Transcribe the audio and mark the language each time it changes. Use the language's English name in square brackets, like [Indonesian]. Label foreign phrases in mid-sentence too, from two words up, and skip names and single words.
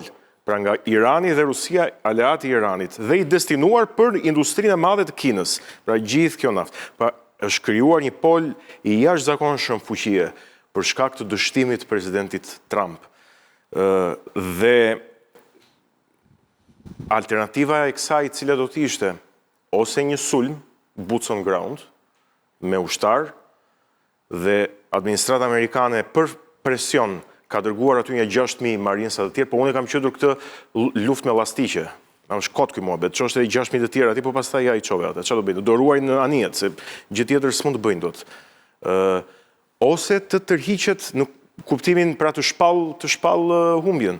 [Albanian] Pra nga Irani dhe Rusia, aleati i Iranit, dhe i destinuar për industrinë e madhe të Kinës, pra gjithë kjo naftë. Pra është krijuar një pol i jashtëzakonshëm fuqie për shkak të dështimit të presidentit Trump. Dhe alternativa e kësaj cila do të ishte ose një sulm, [English] boots on ground, [Albanian] me ushtar, dhe administrata amerikane për presion ka dërguar aty një 6.000 marinsa të tjerë, po unë e kam qëtur këtë luftë me llastiqe. Kam shkot këj muhabet, që është e 6.000 të tjerë ati, po pastaj ja i qove ata. Qa do bëjnë? Do ruaj në anijet, se gjithë tjetër s'mund të bëjnë dot. Ose të tërhiqet në kuptimin pra të shpall humbjen.